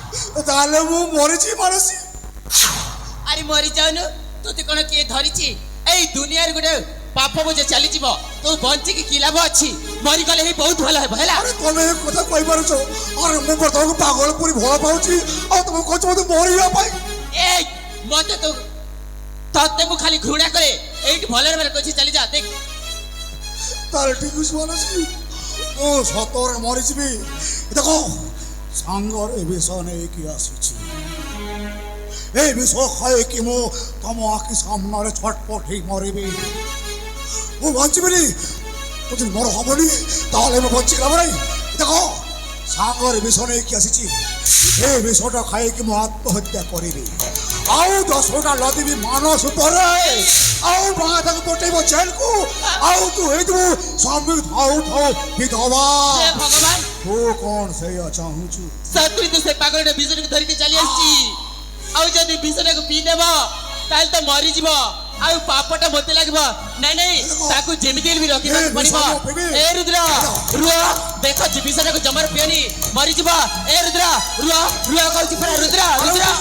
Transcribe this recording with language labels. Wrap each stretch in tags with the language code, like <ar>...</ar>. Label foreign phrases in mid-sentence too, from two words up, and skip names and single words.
<or>ତାହେଲେ ମୁଁ ମରିଛି ମାନସୀ। ଆରେ ମରି ଯାଉନୁ, ତୋତେ କଣ କିଏ ଧରିଛି? ଏଇ ଦୁନିଆରେ ଗୋଟେ ପାପ ବୋଝ ଚାଲିଯିବ, ତୁ ବଞ୍ଚିକି କି ଲାଭ ଅଛି? ମରିଗଲେ ହିଁ ବହୁତ ଭଲ ହେବ ହେଲା। ଆରେ ତମେ ଏ କଥା କହିପାରୁଛ? ଆରେ ମୁଁ ବର୍ତ୍ତମାନ ପାଗଳ ପରି ଭଲ ପାଉଛି, ଆଉ ତମେ କହୁଛ ମତେ ମରିବା ପାଇଁ? ଏଇ ମତେ ତ ତତେ ମୁ ଖାଲି ଘୃଣା କରେ ଏଇଟି ଭଲରେ ଭଲରେ କହିଛି ଚାଲି ଯା ଦେଖ। ତାହେଲେ ଠିକ ଅଛି ମାନସୀ, ମୁଁ ସତରେ ମରିଯିବି। ଦେଖ ସାଙ୍ଗରେ ବିଷ ନେଇକି ଆସିଛି। ଏ ବିଷ ଖାଇକି ମୁଁ ତମ ଆଖି ସାମ୍ନାରେ ଛଟପଟ ହେଇ ମରିବି। ମୁଁ ବଞ୍ଚିବିନି। ଯଦି ମୋର ହବନି ତାହେଲେ ମୁଁ ବଞ୍ଚିକି ଲାଭ ନାହିଁ। ଦେଖ ସାଙ୍ଗରେ ବିଷ ନେଇକି ଆସିଛି। ଏ ବିଷଟା ଖାଇକି ମୁଁ ଆତ୍ମହତ୍ୟା କରିବି। ଆଉ 10ଟା ଲଦିବି ମାନସ ଉପରେ। ଆଉ ମା ତାକୁ ପଠେଇବ ଜେଲକୁ। ଆଉ ତୁ ହେଇଥିବୁ ସ୍ୱାମୀ ଥାଉ ଥାଉ ବିଧବା। ହେ ଭଗବାନ, ତୁ କଣ ସେଇଆ ଚାହୁଁଛୁ? ସତରେ ତ ସେ ପାଗଳଟା ବିଷଟାକୁ ଧରିକି ଚାଲି ଆସିଛି। ଆଉ ଯଦି ବିଷଟାକୁ ପିଇ ନେବ ତାହେଲେ ତ ମରିଯିବ, ଆଉ ପାପଟା ମୋତେ ଲାଗିବ। ନାଇଁ ନାଇଁ, ତାକୁ ଯେମିତି ହେଲେ ବି ରଖିବାକୁ ପଡ଼ିବ। ଏ ରୁଦ୍ର ରୁହ, ଦେଖ ବିଷଟାକୁ ଜମାରୁ ପିଅନି, ମରିଯିବ। ଏ ରୁଦ୍ର ରୁହ ରୁହ କହୁଛି ପରା, ରୁଦ୍ର ରୁଦ୍ର।</or>